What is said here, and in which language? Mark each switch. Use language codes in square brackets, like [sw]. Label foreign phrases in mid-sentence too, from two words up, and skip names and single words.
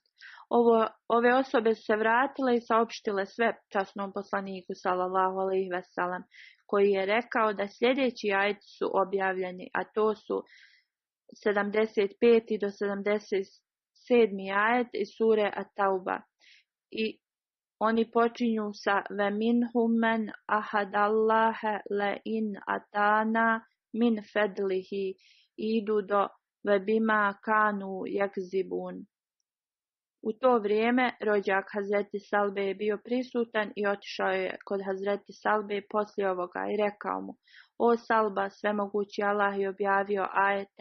[bs] Ove osobe su se vratile i saopštile sve časnom poslaniku [ar] صلى الله عليه وسلم, [bs] koji je rekao da sljedeći ajeti su objavljeni, a to su 75. do 77. ajet iz sure At-Tauba. I oni počinju sa [ar] ومنهم من عاهد الله لئن آتانا من فضله, [bs] idu do [ar] وبما كانوا يكذبون. [bs] U to vrijeme rođak Hazreti Salbe je bio prisutan i otišao je kod Hazreti Salbe poslije ovoga i rekao mu: O Salba, svemogući Allah je objavio ajete.